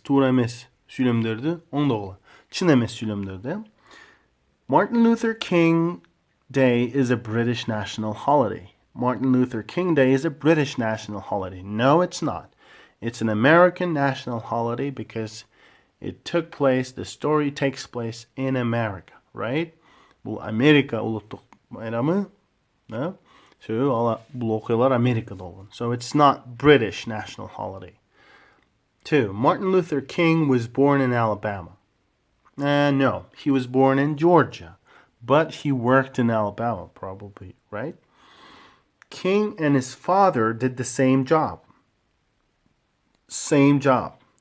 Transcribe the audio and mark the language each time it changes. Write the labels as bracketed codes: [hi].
[ky] Туура эмес сүйлөмдөрдү оңдогула. Чын эмес сүйлөмдөрдү. [en] Martin Luther King Day is a British national holiday. Martin Luther King Day is a British national holiday. No, it's not. It's an American national holiday because the story takes place in America, right? [ky] Бул Америка улуттук байрамы, да? Бул окуялар Америкада болгон. [en] So it's not British national holiday. 2. Martin Luther King was born in Alabama. No, he was born in Georgia, but he worked in Alabama probably, right? King and his father did the same job. Same job.